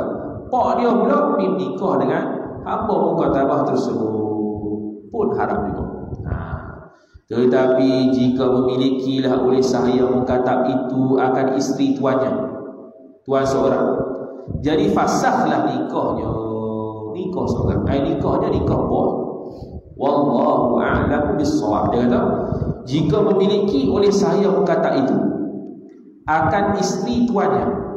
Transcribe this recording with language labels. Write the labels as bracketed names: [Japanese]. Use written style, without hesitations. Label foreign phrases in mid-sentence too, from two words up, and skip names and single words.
[Malay] Pak dia pula pergi nikah dengan hamba mukatabah tersebut, pun haram juga. Tetapi jika memilikilah oleh sahaya mukatab itu akan isteri tuannya, tuan seorang, jadi fasahlah nikahnya. Nikah seorang, nikahnya nikah boh. [Arabic] والله أعلم بالصواب. [Malay] Dia kata, jika memiliki oleh sahaya mukatab itu akan isteri tuannya.